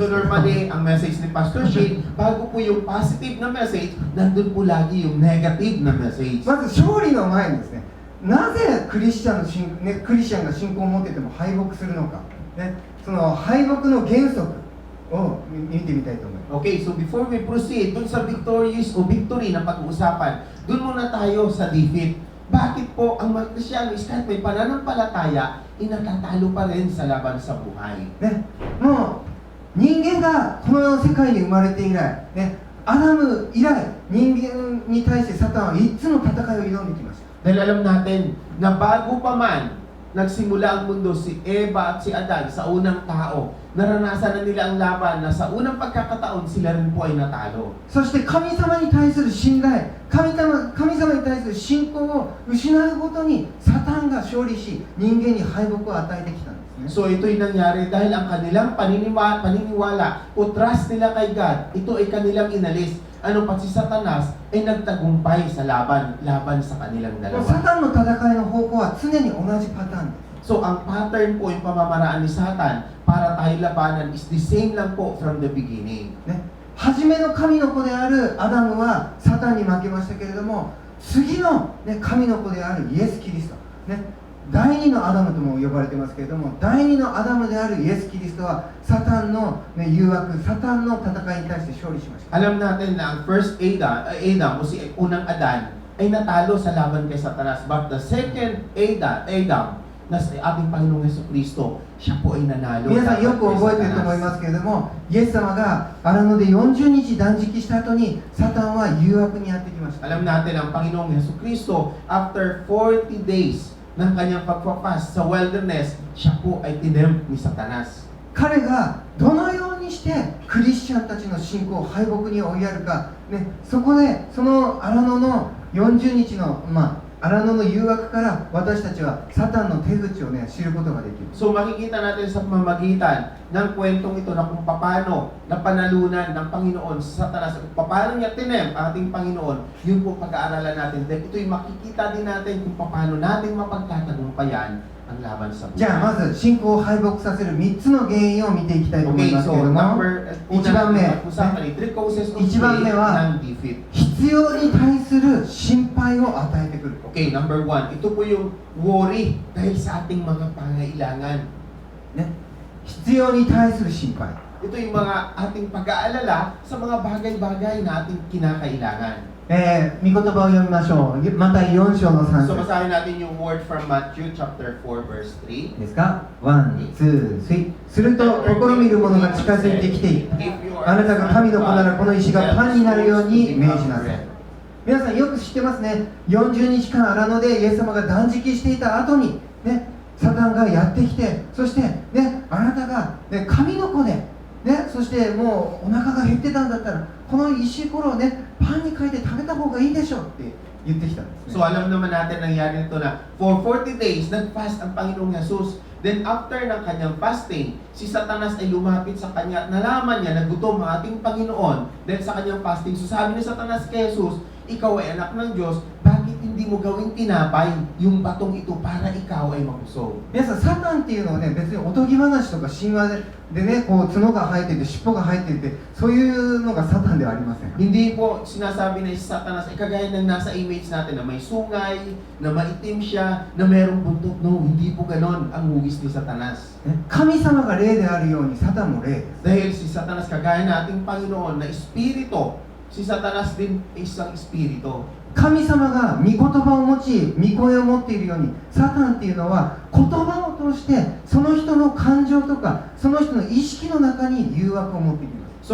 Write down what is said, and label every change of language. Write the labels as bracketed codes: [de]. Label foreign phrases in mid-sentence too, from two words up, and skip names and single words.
[tl] So [ja] けど [tl] normally, ang message ni Pastor Shane, bago po yung positive na message, nandun po lagi yung negative na message. [ja] まず勝利の前にですね、なぜクリスチャンが信仰を持ってても敗北するのか、ね、その敗北の原則を見てみたいと思います。 [en] Okay, so before we proceed, [tl] dun sa victory na pag-uusapan, dun muna tayo sa defeat. Bakit po ang mga Kristiyano kahit may pananampalataya, inatatalo pa rin sa laban sa buhay? [ja] ね、もう人間がこの世界に生まれて以来、ね、アダム以来、人間に対してサタンは3つの戦いを挑んできました。 [tl] Dahil alam natin na bago pa man nagsimula ang mundo, si Eva at si Adan sa unang tao, naranasan na nila ang laban na sa unang pagkakataon sila rin po ay natalo. [ja] そして神様に対する信頼、神様に対する信仰を失うごとにサタンが勝利し、人間に敗北を与えてきたんですね。 [tl] So ito'y nangyari dahil ang kanilang paniniwala o trust nila kay God, ito ay kanilang inalis. Ano pa, si Satanas ay nagtagumpay sa laban sa kanilang [ja] サ [tl] dalawa. [ja] タンの戦いの方向は常に同じパターンです。 [tl] So, ang pattern po, yung pamamaraan ni Satan para tayo labanan [en] is the same [tl] lang po from the beginning. [ja] ね、初めの神の子であるアダムはサタンに負けましたけれども、次の、ね、神の子であるイエス・キリスト、ね、第二のアダムとも呼ばれてますけれども、第二のアダムであるイエス・キリストはサタンの、ね、誘惑、サタンの戦いに対して勝利しました。 [tl] Alam natin na ang [en] first Adam [tl] o si unang Adan ay natalo sa laban kay Satanas. [en] But the second Adam [tl] na sa ating Panginoong Jesucristo, siya po ay nanalo. [ja] 皆さんよく覚えていると思いますけれども、イエス様が荒野で40日断食した後にサタンは誘惑にやってきました。 [tl] Alam natin ang Panginoong Jesucristo, [en] after 40 days [tl] ng kanyang pagpapast sa wilderness, siya po ay tinempt ni Satanas. [ja] 彼がどのようにしてクリスチャンたちの信仰を敗北に追いやるか、ね、そこでその荒野の40日の、荒野の誘惑から私たちはサタンの手口を、ね、知ることができる。 [tl] So makikita natin sa pamamagitan ng kwentong ito na kung paano napanalunan ng Panginoon sa Satanas, kung paano niya tinempt ang ating Panginoon, yun po pag-aaralan natin. Then ito'y makikita din natin kung paano natin mapagtatagumpayan ang laban sa [ja] じゃあまず信仰を敗北させる3つの原因を見ていきたいと思い [tl] Okay, [ja] ますけ [tl] so [ja] れども、 [tl] una [ja] 一番目、 [tl] natin pag-usapan ay [en] 3 causes of [ja] 一番目は [tl] faith ng defeat. [ja] 必要に対する心配を与えてくる。 [tl] Okay, [en] number 1, [tl] ito po yung worry dahil sa ating mga pangailangan. [ja] ね、必要に対する心配。 [tl] Ito yung mga ating pag-aalala sa mga bagay-bagay na ating kinakailangan. [ja] 御言葉を読みましょう。マタイ4章の3 [tl] So [ja] 節 [tl] basahin natin yung [en] word from Matthew chapter 4 verse 3. [tl] ですか。 [en] one, two, three. [tl] すると試みる者が近づいてきていった。あなたが神の子ならこの石がパンになるように命じなさい。皆さんよく知ってますね。40日間荒野でイエス様が断食していた後に、ね、サタンがやってきて、そして、ね、あなたが、ね、神の子で、ね、そしてもうお腹が減ってたんだったらこの石ころをねパンに変えて食べた方がいいでしょうって言ってきたんですね。 So alam naman natin nangyari nito na [en] for 40 days [tl] nag-fast ang Panginoong Jesus. Then after ng kanyang fasting, si Satanas ay lumapit sa kanya at nalaman niya na gutom ang ating Panginoon. Then sa kanyang fasting, so sabi ni Satanas kay Jesus, ikaw ay anak ng Diyos, bakit hindi mo gawing tinapay yung batong ito para ikaw ay mabusog? [ja] 皆さんサタンっていうのはね別におとぎ話とか神話でねこう角が生えてて尻尾が生えててそういうのがサタンではありません。 [tl] Hindi po sinasabi na si Satanas ay kagaya ng nasa image natin na may sungay, na maitim siya, na merong buntot. No, hindi po ganon ang hugis ni Satanas. [ja] 神様が霊であるようにサタンも霊です。 [tl] Dahil si Satanas kagaya na ating Panginoon na espiritu, si Satanas din ay isang espiritu. [ja] 神様が御言葉を持ち御声を持っているようにサタンっていうのは言葉を通してその人の感情とかその人の意識の中に誘惑を持ってきます。